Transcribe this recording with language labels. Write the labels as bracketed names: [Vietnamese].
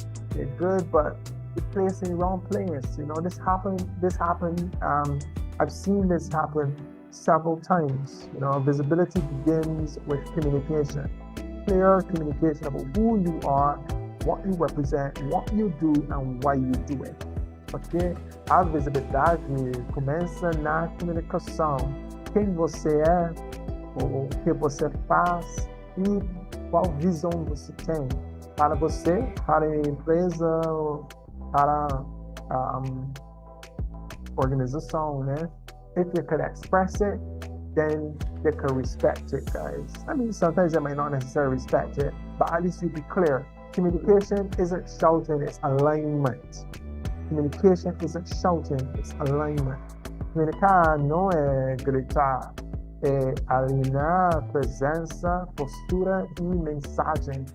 [English] They're good, but you're placed in the wrong place. This happened. I've seen this happen several times. Visibility begins with communication. Clear communication about who you are, what you represent, what you do, and why you do it. [Portuguese] Porque a visibilidade começa na comunicação. Quem você é, o que você faz e qual visão você tem para você, para a empresa, para a organization, né? [English] If you could express it, then they could respect it, guys. I mean, sometimes they might not necessarily respect it, but at least you be clear. Communication isn't shouting, it's alignment. Communication isn't shouting, it's alignment. [Portuguese] Comunicar não é gritar, é alinhar presença, postura e mensagem.